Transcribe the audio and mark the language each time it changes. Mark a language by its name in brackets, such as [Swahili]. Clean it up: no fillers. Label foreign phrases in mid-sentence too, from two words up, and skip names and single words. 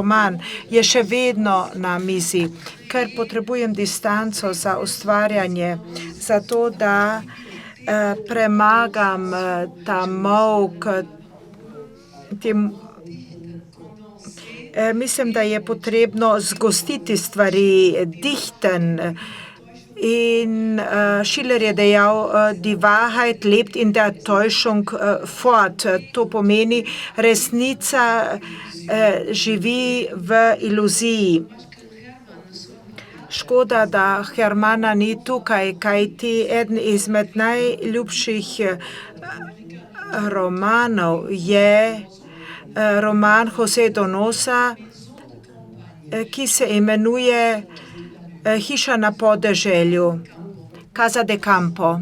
[Slovenian] roman, je še vedno na mizi. ker potrebujem distanco za ustvarjanje, zato da premagam ta molk. Mislim, da je potrebno zgostiti stvari, dichten. In Schiller je dejal, [German] die Wahrheit lebt in der Täuschung fort. [Slovenian] To pomeni, resnica živi v iluziji. Škoda, da Hermana ni tukaj, kajti eden izmed najljubših romanov je roman Jose Donosa, ki se imenuje Hiša na podeželju, Casa de Campo.